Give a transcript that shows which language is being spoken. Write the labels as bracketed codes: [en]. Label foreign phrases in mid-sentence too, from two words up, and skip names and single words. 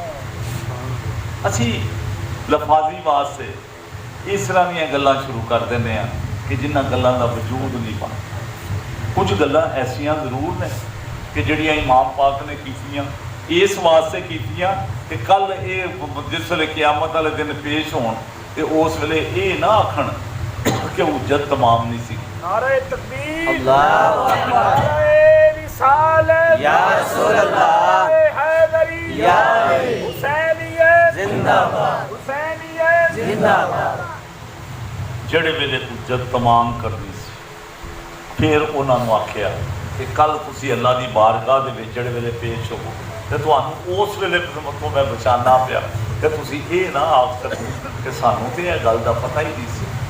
[pa] ਅਸੀਂ ਲਫਾਜ਼ੀ ਵਾਸਤੇ ਇਸ ਤਰ੍ਹਾਂ ਦੀਆਂ ਗੱਲਾਂ ਸ਼ੁਰੂ ਕਰ ਦਿੰਦੇ ਹਾਂ ਕਿ ਜਿਨ੍ਹਾਂ ਗੱਲਾਂ ਦਾ ਵਜੂਦ ਨਹੀਂ ਪਾ। ਕੁਝ ਗੱਲਾਂ ਐਸੀਆਂ ਜ਼ਰੂਰ ਨੇ ਕਿ ਜਿਹੜੀਆਂ ਇਮਾਮ ਪਾਕ ਨੇ ਕੀਤੀਆਂ, ਇਸ ਵਾਸਤੇ ਕੀਤੀਆਂ ਕਿ ਕੱਲ ਇਹ ਜਿਸ ਵੇਲੇ ਕਿਆਮਤ ਵਾਲੇ ਦਿਨ ਪੇਸ਼ ਹੋਣ ਤੇ ਉਸ ਵੇਲੇ ਇਹ ਨਾ ਆਖਣ ਕਿ ਹੁਜਤ ਤਮਾਮ ਨਹੀਂ ਸੀ। [ur] نعرۂ تکبیر, [ar] الله أكبر, [ur] نعرۂ رسالت, [ar] يا رسول الله, [ur] حیدری، یا حسینیت زندہ باد، حسینیت زندہ باد. [pa] ਜਿਹੜੇ ਵੇਲੇ ਹੁਜਤ ਤਮਾਮ ਕਰਨੀ ਸੀ, ਫਿਰ ਉਹਨਾਂ ਨੂੰ ਆਖਿਆ ਕਿ ਕੱਲ ਤੁਸੀਂ ਅੱਲਾ ਦੀ ਬਾਰਗਾਹ ਦੇ ਵਿੱਚ ਜਿਹੜੇ ਵੇਲੇ ਪੇਸ਼ ਹੋਵੋ ਤੇ ਤੁਹਾਨੂੰ ਉਸ ਵੇਲੇ ਤੋਂ ਮੈਂ ਬਚਾਉਣਾ ਪਿਆ ਤੇ ਤੁਸੀਂ ਇਹ ਨਾ ਆਖ ਸਕੋ ਕਿ ਸਾਨੂੰ ਤੇ ਇਹ ਗੱਲ ਦਾ ਪਤਾ ਹੀ ਨਹੀਂ ਸੀ।